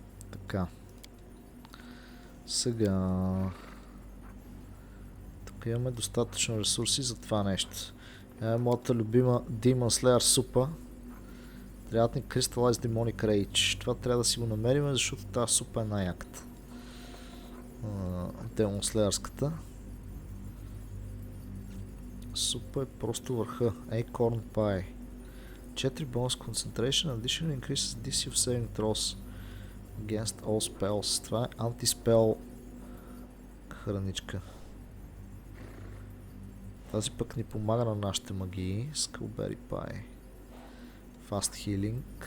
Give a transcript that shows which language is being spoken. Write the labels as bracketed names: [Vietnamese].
[Bulgarian] Така. Сега... Тук имаме достатъчно ресурси за това нещо. Моята любима Demon Slayer супа. Трябват ни Crystallized Demonic Rage. Това трябва да си го намерим, защото тази супа е най-яката. Demon Slayerската. Супа е просто върха. Acorn Pie. [English] 4 bonus concentration. Additional increases DC of saving throws. Against all spells. [Bulgarian] Това е антиспел храничка. Тази пък ни помага на нашите магии. [English] Skullberry Pie. Fast Healing.